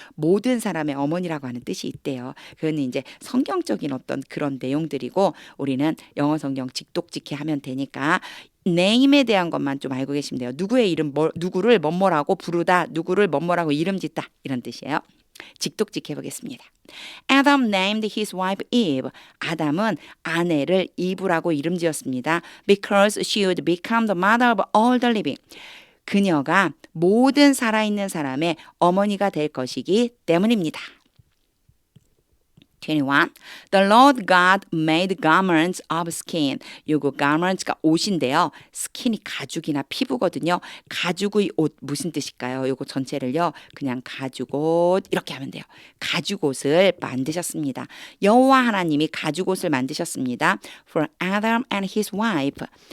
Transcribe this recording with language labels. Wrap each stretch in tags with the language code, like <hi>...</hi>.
<ko>모든 사람의 어머니라고 하는 뜻이 있대요. 그건 이제 성경적인 어떤 그런 내용들이고 우리는 영어 성경 직독직해 하면 되니까 name에 대한 것만 좀 알고 계시면 돼요. 누구의 이름, 누구를 뭐뭐라고 부르다, 누구를 뭐뭐라고 이름 짓다 이런 뜻이에요. 직독직해 보겠습니다.</ko> <en>Adam named his wife Eve.</en> <ko>아담은 아내를 이브라고 이름 지었습니다.</ko> <en>Because she would become the mother of all the living.</en> <ko>그녀가 모든 살아있는 사람의 어머니가 될 것이기 때문입니다. 21.</ko> <en>The Lord God made garments of skin.</en> <ko>요거 garments가 옷인데요. skin이 가죽이나 피부거든요. 가죽의 옷 무슨 뜻일까요? 요거 전체를요. 그냥 가죽옷 이렇게 하면 돼요. 가죽옷을 만드셨습니다. 여호와 하나님이 가죽옷을 만드셨습니다.</ko> <en>For Adam and his wife.</en>